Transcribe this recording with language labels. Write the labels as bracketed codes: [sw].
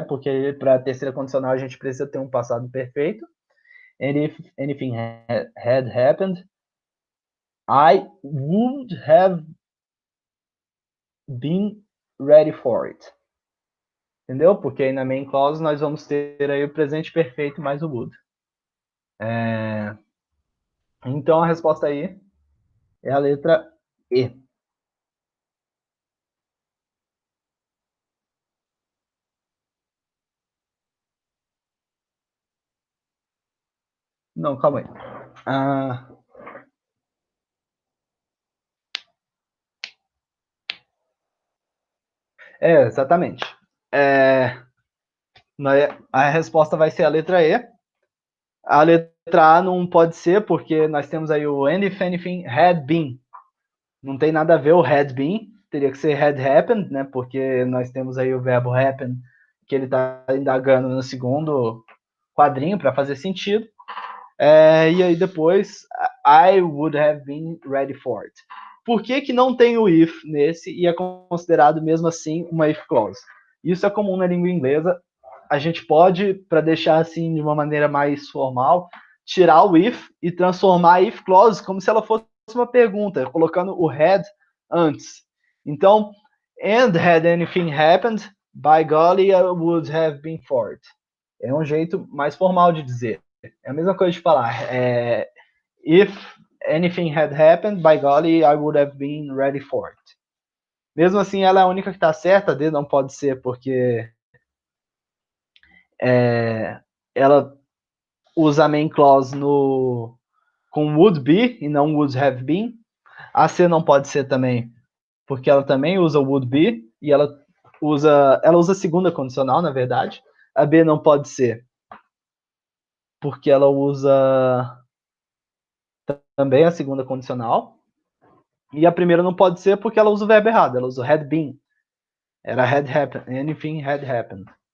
[pt] Porque para a terceira condicional a gente precisa ter um passado perfeito. [en] And if anything had happened, I would have been ready for it. [pt] Entendeu? Porque aí na main clause nós vamos ter aí o presente perfeito mais o would. Então a resposta aí é a letra E. Não, calma aí. Exatamente. A resposta vai ser a letra E. A letra A não pode ser, porque nós temos aí o [en] and if anything had been. [pt] Não tem nada a ver o had been, teria que ser had happened, né? Porque nós temos aí o verbo happen, que ele está indagando no segundo quadrinho para fazer sentido. E aí depois, [en] I would have been ready for it. [pt] Por que não tem o if nesse e é considerado mesmo assim uma if clause? Isso é comum na língua inglesa. A gente pode, para deixar assim de uma maneira mais formal, tirar o if e transformar a if clause como se ela fosse uma pergunta, colocando o had antes. Então, [en] and had anything happened, by golly, I would have been for it. [pt] É um jeito mais formal de dizer. É a mesma coisa de falar. [en] If anything had happened, by golly, I would have been ready for it. [pt] Mesmo assim, ela é a única que está certa. A D não pode ser porque ela usa a main clause com would be e não would have been. A C não pode ser também porque ela também usa would be e ela usa a segunda condicional, na verdade. A B não pode ser porque ela usa também a segunda condicional. E a primeira não pode ser porque ela usa o verbo errado, ela usa o had been. Era [en] had happened, anything had happened.